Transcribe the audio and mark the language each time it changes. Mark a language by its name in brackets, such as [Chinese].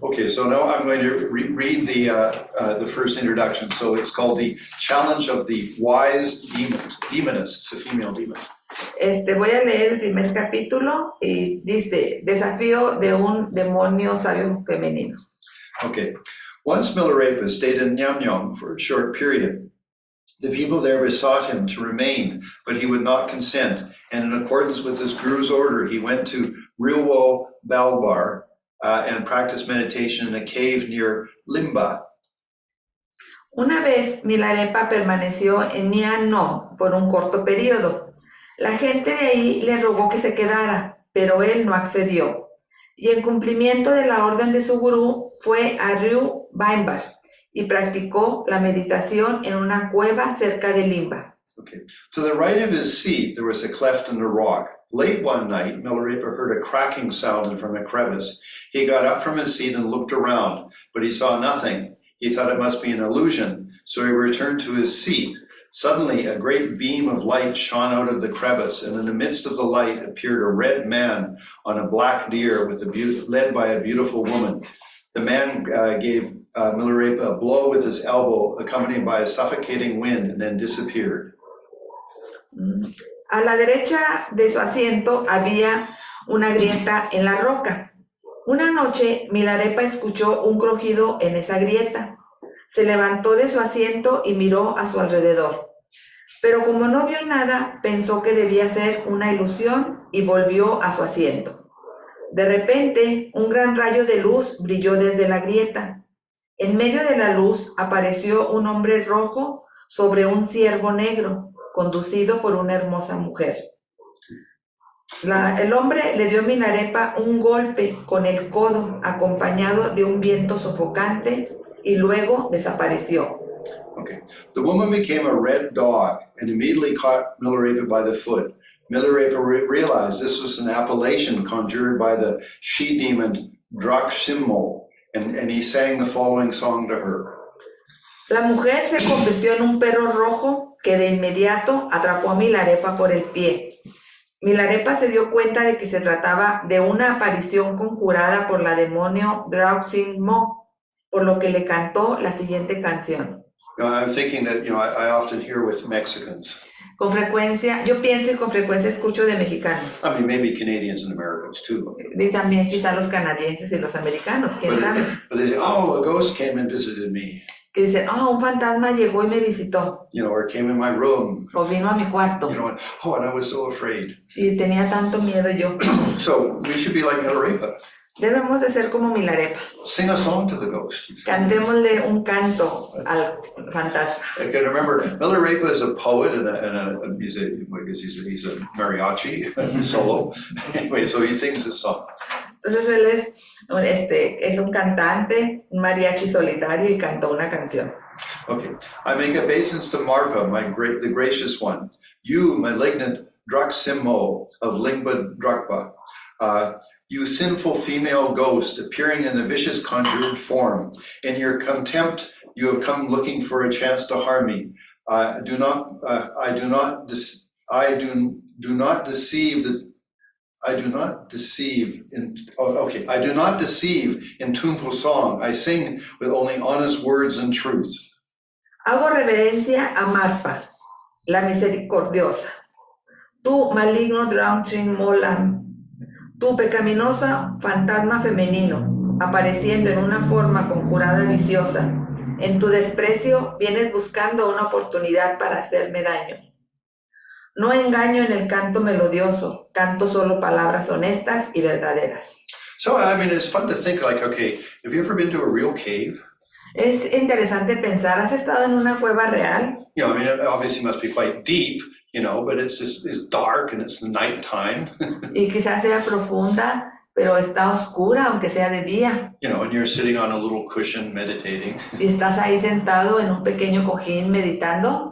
[English] Okay, so now I'm going to read the first introduction. So it's called The Challenge of the Wise Demoness. It's a female demon. [Spanish] Voy a leer el primer capítulo y dice, desafío de un demonio sabio femenino. [English] Okay. Once Milarepa stayed in Nyamnyong for a short period. The people there besought him to remain, but he would not consent, and in accordance with his guru's order, he went to Rilwo Balbar and practiced meditation in a cave near Limba. [Spanish] Una vez Milarepa permaneció en Nyamnyong por un corto periodo. La gente de ahí le rogó que se quedara, pero él no accedió. Y en cumplimiento de la orden de su gurú, fue a Ryu Baimbar y practicó la meditación en una cueva cerca de Limba. [English] Okay. To the right of his seat, there was a cleft in the rock. Late one night, Milarepa heard a cracking sound from a crevice. He got up from his seat and looked around, but he saw nothing. He thought it must be an illusion, so he returned to his seat. Suddenly, a great beam of light shone out of the crevice, and in the midst of the light appeared a red man on a black deer led by a beautiful woman. The man gave Milarepa a blow with his elbow, accompanied by a suffocating wind, and then disappeared. [Spanish] A la derecha de su asiento había una grieta en la roca. Una noche, Milarepa escuchó un crujido en esa grieta. Se levantó de su asiento y miró a su alrededor. Pero como no vio nada, pensó que debía ser una ilusión y volvió a su asiento. De repente, un gran rayo de luz brilló desde la grieta. En medio de la luz apareció un hombre rojo sobre un ciervo negro, conducido por una hermosa mujer. El hombre le dio a Milarepa un golpe con el codo, acompañado de un viento sofocante, y luego desapareció. [English] Okay. The woman became a red dog and immediately caught Milarepa by the foot. Milarepa realized this was an appellation conjured by the she-demon Drakshimmo, and he sang the following song to her. [Spanish] La mujer se convirtió en un perro rojo que de inmediato atrapó a Milarepa por el pie. Milarepa se dio cuenta de que se trataba de una aparición conjurada por la demonio Drakshimmo, por lo que le cantó la siguiente canción. [English] I'm thinking that, I often hear with Mexicans. [Spanish] Con frecuencia, yo pienso y con frecuencia escucho de mexicanos. [English] I mean, maybe Canadians and Americans too. [Spanish] Y también quizá los canadienses y los americanos, quién sabe. [English] But they say, oh, a ghost came and visited me. [Spanish] Que dicen, oh, un fantasma llegó y me visitó. [English] Or came in my room. [Spanish] O vino a mi cuarto. [English] And I was so afraid. [Spanish] Y tenía tanto miedo yo. [English] So we should be like Milarepa. [Spanish] Debemos de ser como Milarepa. [English] Sing a song to the ghost. [Spanish] Cantémosle un canto al fantasma. [English] I can remember Milarepa is a poet and he's a mariachi solo. Anyway, so he sings this song. [Spanish] Entonces él es un cantante, un mariachi solitario y cantó una canción. [English] Okay, I make obeisance to Marpa, the gracious one. You, malignant Drakshimmo of Lingba Drakpa. You sinful female ghost, appearing in the vicious conjured form. In your contempt, you have come looking for a chance to harm me. I do not deceive in tuneful song. I sing with only honest words and truth. [Spanish] Hago reverencia a Marpa, la misericordiosa. Tú, maligno Drakshimmo, tú pecaminosa fantasma femenino, apareciendo en una forma conjurada viciosa. En tu desprecio vienes buscando una oportunidad para hacerme daño. No engaño en el canto melodioso, canto solo palabras honestas y verdaderas. [English] So, I mean, it's fun to think like, okay, have you ever been to a real cave? [Spanish] Es interesante pensar, ¿has estado en una cueva real? [English] I mean, it obviously must be quite deep, but it's dark and it's nighttime. [Spanish] Y quizás sea profunda, pero está oscura, aunque sea de día. [English] And you're sitting on a little cushion meditating. [Spanish] Y estás ahí sentado en un pequeño cojín meditando.